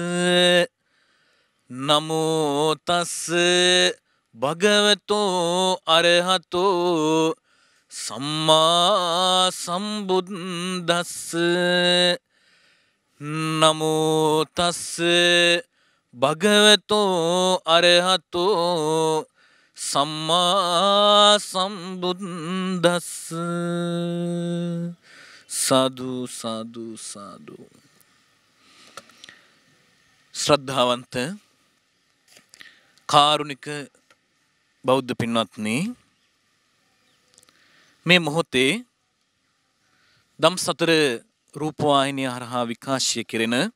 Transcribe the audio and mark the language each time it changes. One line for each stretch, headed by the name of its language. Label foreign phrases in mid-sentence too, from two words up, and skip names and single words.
Pali: නමෝ තස්ස භගවතෝ අරහතෝ සම්මා සම්බුද්දස්ස නමෝ තස්ස භගවතෝ අරහතෝ සම්මා සම්බුද්දස්ස සාදු සාදු සාදු.
Sinhala: ශ්‍රද්ධාවන්ත කාරුණික බෞද්ධ පින්වත්නි, මේ මොහොතේ දම්සතර රූපවාහිනිය හරහා විකාශය කෙරෙන